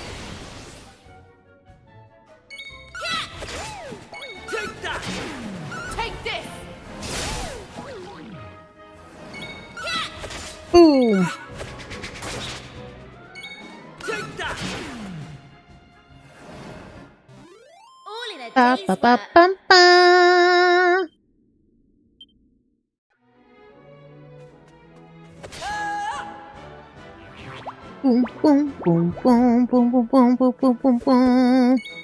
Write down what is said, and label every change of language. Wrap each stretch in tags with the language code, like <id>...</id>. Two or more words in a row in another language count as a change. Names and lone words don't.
<en>Take that. Take this! Boom. Take that. All in a Ba, day's ba, ba, work. bum, ba. Boom, boom, boom, boom, boom, boom, boom, boom, boom, boom, boom.</en>